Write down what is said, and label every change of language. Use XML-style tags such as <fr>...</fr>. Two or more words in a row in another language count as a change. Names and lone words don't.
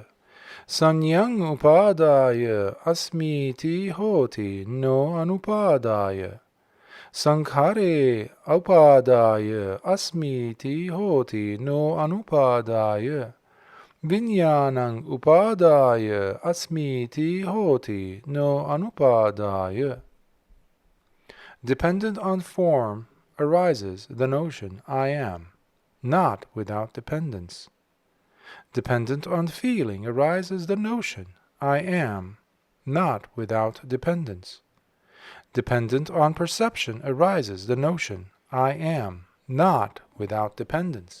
<pi>Sanyang upadaya asmiti hoti no anupadaya. Sankhare upadaya asmiti hoti no anupadaya. Vijnanam upadaya asmiti hoti no anupadaya.</pi> <en>Dependent on form arises the notion I am, not without dependence. Dependent on feeling arises the notion I am, not without dependence. Dependent on perception arises the notion I am, not without dependence.</en>